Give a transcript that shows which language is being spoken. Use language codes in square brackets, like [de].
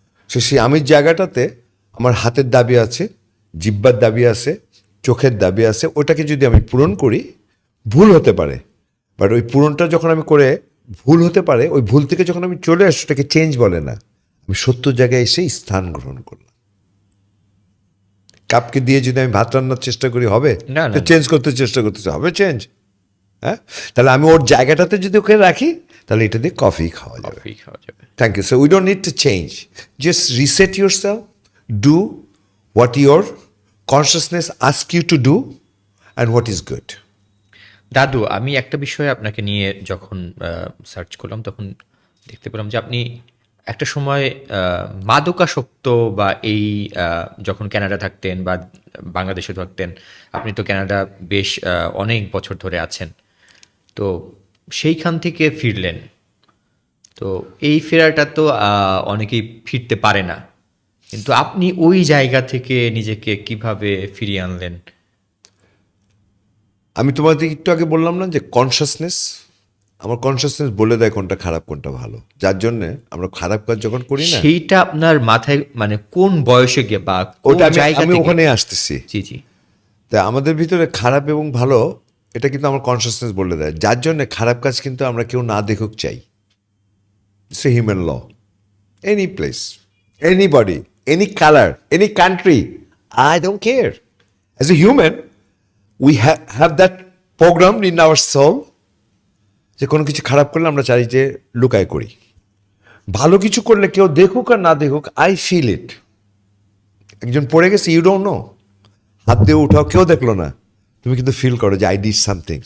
[bn] সেই আমির জায়গাটাতে আমার হাতের দাবি আছে, জিহ্বার দাবি আছে, চোখের দাবি আছে, ওটাকে যদি আমি পূরণ করি, ভুল হতে পারে, বাট ওই পূরণটা যখন আমি করে, ভুল হতে পারে, ওই ভুল থেকে যখন আমি চলে আসি, ওটাকে চেঞ্জ বলে না, আমি সত্য জায়গায় এসে স্থান গ্রহণ করলাম। কাপকে দিয়ে যদি আমি ভাত রান্নার চেষ্টা করি, হবে? না, না, চেঞ্জ করতে চেষ্টা করতেছে, হবে চেঞ্জ? হ্যাঁ, তাহলে আমি ওর জায়গাটাতে যদি ওকে রাখি, তাহলে এটা দিয়ে কফি খাওয়া যাবে। কফি খাওয়া যাবে। [en] Thank you. So we don't need to change. Just reset yourself. Do what your consciousness asks you to do and what is good. [bn] দাদু, আমি একটা বিষয় আপনাকে নিয়ে যখন সার্চ করলাম, তখন দেখতে পেলাম যে আপনি একটা সময় মাদকাসক্ত বা এই যখন কানাডা থাকতেন বা বাংলাদেশে থাকতেন, আপনি তো কানাডা বেশ অনেক বছর ধরে আছেন, তো সেইখান থেকে ফিরলেন। তো এই ফেরাটা তো অনেকেই ফিরতে পারে না, কিন্তু আপনি ওই জায়গা থেকে নিজেকে কিভাবে ফিরিয়ে আনলেন? আমি তোমাদের একটু আগে বললাম না যে কনসাসনেস, আমার কনসাসনেস বলে দেয় কোনটা খারাপ কোনটা ভালো, যার জন্য আমরা খারাপ কাজ যখন করি না, সেইটা আপনার মাথায় মানে কোন বয়সে গিয়ে বা কোন ওটা জায়গা আমি থেকে? ওখানে আসতেছি। জি জি। তা আমাদের ভিতরে খারাপ এবং ভালো, এটা কিন্তু আমার কনসাসনেস বলে দেয়, যার জন্য খারাপ কাজ কিন্তু আমরা কেউ না দেখুক চাই। [en] It's a human law. Any place, anybody, any color, any country, I don't care. As a human, we have that programmed in our soul [bn] যে কোনো কিছু খারাপ করলে আমরা চাই যে লুকায় করি, ভালো কিছু করলে কেউ দেখুক আর না দেখুক, [en] I feel it. [bn] একজন পড়ে গেছে, [en] you don't know, [bn] হাত দিয়ে উঠাও, কেউ দেখলো না, তুমি কিন্তু ফিল করো যে [en] I did something.